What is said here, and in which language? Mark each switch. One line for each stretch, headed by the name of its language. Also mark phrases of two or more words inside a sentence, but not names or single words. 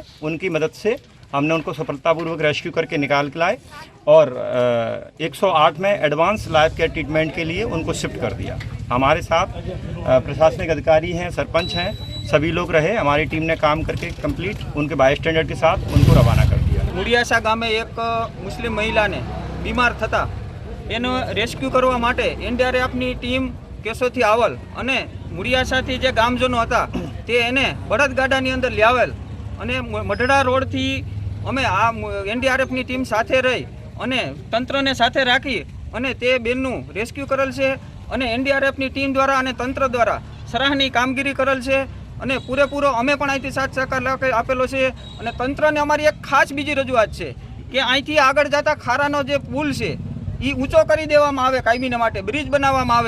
Hindi: उनकी मदद से हमने उनको सफलतापूर्वक रेस्क्यू करके निकाल के लाए और 108 में
English: advance life care treatment
Hindi: के लिए उनको शिफ्ट कर दिया। हमारे साथ प्रशासनिक अधिकारी हैं, सरपंच हैं, सभी लोग रहे। हमारी टीम ने काम करके कंप्लीट उनके बाय स्टैंडर्ड के साथ उनको रवाना कर दिया।
Gujarati: મુડિયાસા ગામે એક મુસ્લિમ મહિલા ને બીમાર થતા એનો રેસ્ક્યુ કરવા માટે એનડીઆરએફની ટીમ કેસોથી આવલ અને મુડિયાસાથી જે ગામજનો હતા તે एने बળદગાડાની અંદર લાવેલ અને મઢડા રોડથી અમે આ એનડીઆરએફની ટીમ સાથે રહી અને તંત્રને સાથે રાખી અને તે બેનનું રેસ્ક્યુ કરેલ છે અને એનડીઆરએફની ટીમ દ્વારા અને તંત્ર દ્વારા સરાહનીય કામગીરી કરેલ છે અને પૂરેપૂરો અમે પણ અહીંથી સાથ સહકાર આપેલો છે અને તંત્રને અમારી એક ખાસ બીજી રજૂઆત છે કે અહીંથી આગળ જતા ખારાનો જે પુલ છે એ ઊંચો કરી દેવામાં આવે, કાયમીને માટે બ્રિજ બનાવવામાં આવે।